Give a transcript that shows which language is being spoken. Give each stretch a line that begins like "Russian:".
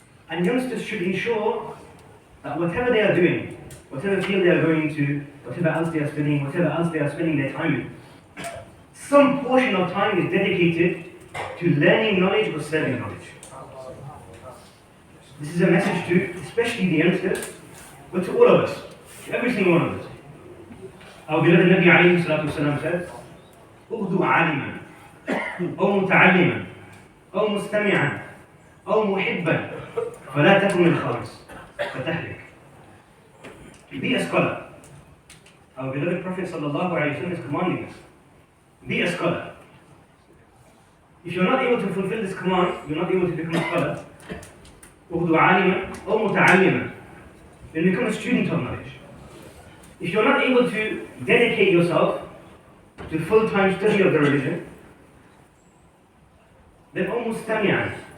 English: And youngsters should ensure that whatever they are doing, whatever field they are going to, whatever else they are studying, whatever else they are spending their time in, some portion of time is dedicated to learning knowledge or serving knowledge. This is a message to especially the youngsters, but to all of us, to every single one of us. Our beloved Nabi alayhi salatu wasalam said,
Arabic: "Ughdu aliman, أو متعلما, أو مستمعا, أو محبا, فلا تكن الخامس, فتهلك."
English: Be a scholar. Our beloved Prophet sallallahu alayhi wa sallam is commanding us. Be a scholar. If you're not able to fulfill this command, you're not able to become a scholar.
Arabic: أُغْدُ عَالِمًا أَوْ مُتَعَلِّمًا.
English: Then become a student of knowledge. If you're not able to dedicate yourself to full-time study of the religion, then
Arabic: أَوْ مُسْتَمِعًا.